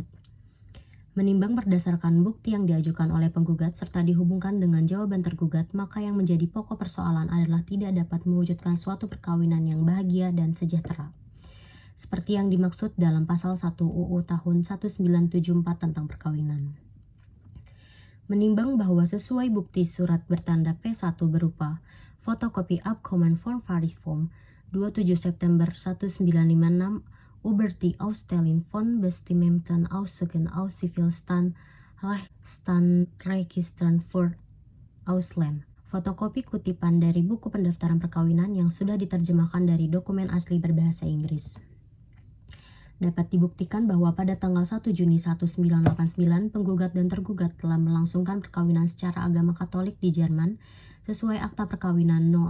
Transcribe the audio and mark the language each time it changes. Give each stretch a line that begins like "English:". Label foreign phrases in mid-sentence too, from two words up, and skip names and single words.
Indonesian: Menimbang berdasarkan bukti yang diajukan oleh penggugat serta dihubungkan dengan jawaban tergugat, maka yang menjadi pokok persoalan adalah tidak dapat mewujudkan suatu perkawinan yang bahagia dan sejahtera, seperti yang dimaksud dalam pasal 1 UU tahun 1974 tentang perkawinan. Menimbang bahwa sesuai bukti surat bertanda P1 berupa fotokopi
German: Abkommen von Paris-Form 27 September 1956 über die Ausstellung von Bestimmten Aussagen aus Zivilstand Rechtsregistern für Ausland.
Indonesian: Fotokopi kutipan dari buku pendaftaran perkawinan yang sudah diterjemahkan dari dokumen asli berbahasa Inggris. Dapat dibuktikan bahwa pada tanggal 1 Juni 1989, penggugat dan tergugat telah melangsungkan perkawinan secara agama Katolik di Jerman sesuai Akta Perkawinan No.